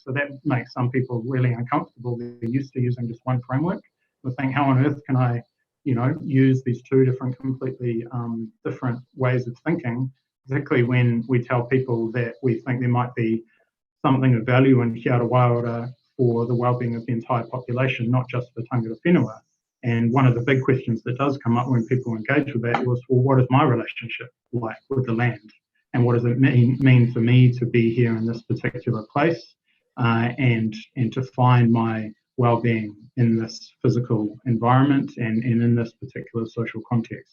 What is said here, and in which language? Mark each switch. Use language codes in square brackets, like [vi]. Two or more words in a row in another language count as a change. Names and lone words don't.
[en] So that makes some people really uncomfortable. They're used to using just one framework. We're saying, how on earth can I, use these two completely different ways of thinking, particularly when we tell people that we think there might be something of value in He Ara Waiora for the well-being of the entire population, not just for [mi] tangata whenua. [en] And one of the big questions that does come up when people engage with that was, well, what is my relationship like with the land? And what does it mean for me to be here in this particular place and to find my well-being in this physical environment and in this particular social context?